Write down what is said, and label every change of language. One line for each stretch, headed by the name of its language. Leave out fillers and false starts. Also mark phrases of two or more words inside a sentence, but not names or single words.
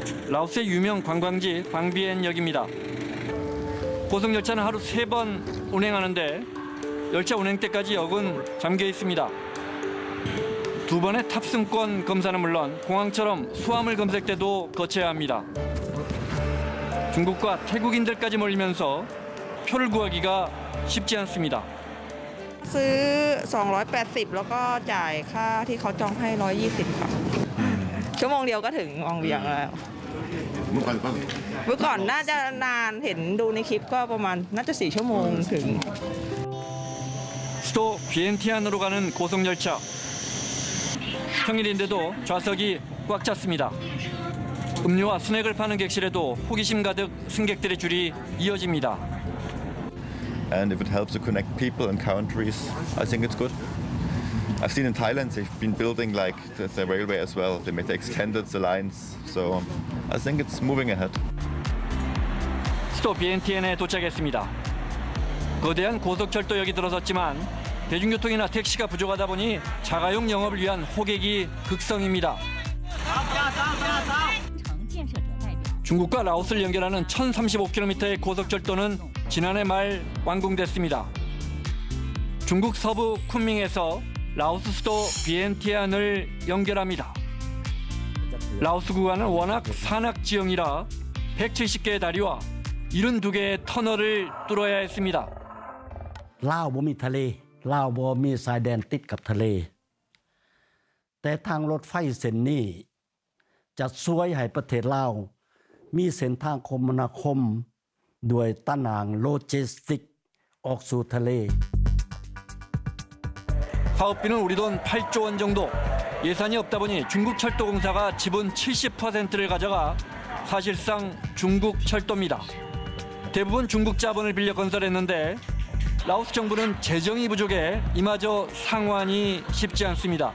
Korean: 라오스의 유명 관광지 방비엔역입니다. 고속열차는 하루 3번 운행하는데 열차 운행 때까지 역은 잠겨 있습니다. 2번의 탑승권 검사는 물론 공항처럼 수화물 검색 때도 거쳐야 합니다. 중국과 태국인들까지 몰리면서 표를 구하기가 쉽지 않습니다.
Thai: ซื้อ280แล้วก็จ่ายค่าที่เขาจองให้120ค่ะชั่วโมงเดียวก็ถึงวังเวียงแล้วเมื่อก่อนน่าจะนานเห็นดูในคลิปก็ประมาณน่าจะ4ชั่วโมงถึง
Korean: 수도 비엔티안으로 가는 고속열차. 평일인데도 좌석이 꽉 찼습니다. 음료와 스낵을 파는 객실에도 호기심 가득 승객들의 줄이 이어집니다.
English: And if it helps to connect people and countries, I think it's good. I've seen in Thailand they've been building like the railway as well. They made extended the lines, so I think it's moving ahead.
Korean: 수도 비엔티엔에 도착했습니다. 거대한 고속철도역이 들어섰지만 대중교통이나 택시가 부족하다 보니 자가용 영업을 위한 호객이 극성입니다. 중국과 라오스를 연결하는 1035km의 고속철도는 지난해 말 완공됐습니다. 중국 서부 쿤밍에서 라오스 수도 비엔티안을 연결합니다. 라오스 구간은 워낙 산악 지형이라 170개의 다리와 72개의 터널을 뚫어야 했습니다.
Lao: ລາວບໍ່ມີທະເລລາວບໍ່ມີຊາຍແດນຕິດກັບທະເລແຕ່ທາງລົດໄຟເສັ້ນນີ້ຈະຊ່ວຍໃຫ້ປະເທດລາວມີເສັ້ນທາງຄົມມະນາຄົມດ້ວຍຕະນາງໂລຈິສຕິກອອກສູ່ທະເລ
Korean: 사업비는 우리 돈 8조 원 정도. 예산이 없다 보니 중국철도공사가 지분 70%를 가져가 사실상 중국 철도입니다. 대부분 중국 자본을 빌려 건설했는데 라오스 정부는 재정이 부족해 이마저 상환이 쉽지 않습니다.